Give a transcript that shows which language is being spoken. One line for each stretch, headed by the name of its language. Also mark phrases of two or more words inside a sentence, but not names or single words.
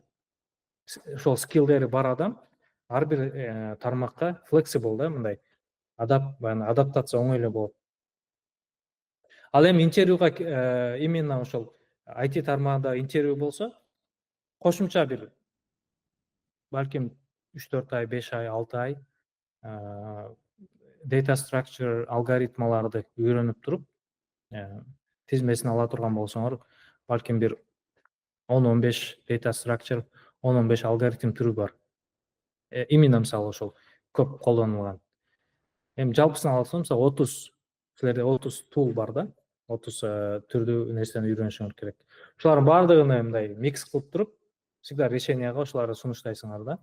Kyrgyz: Ошол скиллдери бар адам ар бир тармакка flexible да, мындай адаптация оңой эле болот. Ал эми интервьюга именно ошол IT тармагында интервью болсо, кошумча бир балким 3-4 ай, 5 ай, 6 ай
English: data structure
Kyrgyz: алгоритмаларды үйрөнүп туруп, тизмесин ала турган болсоңор, балким бир 10-15
English: data structure,
Kyrgyz: 10-15 алгоритм түрү бар. Именно мисалы ошол көп колдонулган. Эми жалпысын алсам, мисалы 30 силерде 30 tool бар да, 30 түрдүү нерсени үйрөнүшүңөр керек. Ушулардын баардыгын мындай микс кылып туруп,
Russian: всегда решенияга
Kyrgyz: ошоларды сунуштайсыңар да.